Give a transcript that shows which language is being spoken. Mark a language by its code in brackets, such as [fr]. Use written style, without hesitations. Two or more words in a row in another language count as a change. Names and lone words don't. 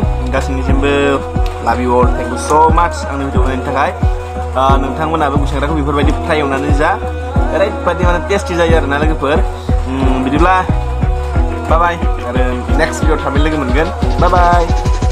[brx] गासैनिसिमबो [en] love you all thank you so much [brx] आंनि भिडिअखौ नायनायनि थाखाय नोंथांमोनाबो गुसेग्राखौ बेफोरबायदि फ्राय एवनानै जा ओरैबायदि माने टेस्टि जायो आरोना लोगोफोर बिदिब्ला [en] bye bye [brx] आरो [en] next video [brx] थाबै लोगो मोनगोन [en] bye bye